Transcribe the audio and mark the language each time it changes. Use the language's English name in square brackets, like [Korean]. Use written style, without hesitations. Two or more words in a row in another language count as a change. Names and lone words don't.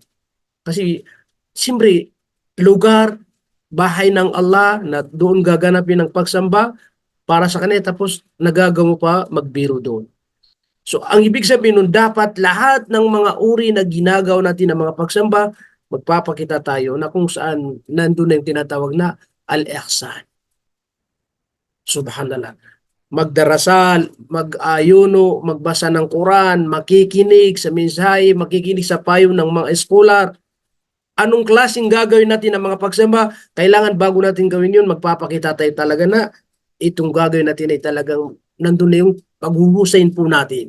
[Filipino] Kasi, siyempre, lugar, bahay ng Allah na doon gaganapin ang pagsamba para sa kanila tapos nagagawa pa magbiro doon. So, ang ibig sabihin nun, dapat lahat ng mga uri na ginagawa natin ng mga pagsamba, magpapakita tayo na kung saan nandun na yung tinatawag na al-ihsan. Subhanallah. Magdarasal, mag-ayuno, magbasa ng Quran, makikinig sa mensahe, makikinig sa payo ng mga eskolar. Anong klaseng gagawin natin ng mga pagsamba? Kailangan bago natin gawin yun, magpapakita tayo talaga na itong gagawin natin ay talagang nandun na yung paghuhusayin po natin.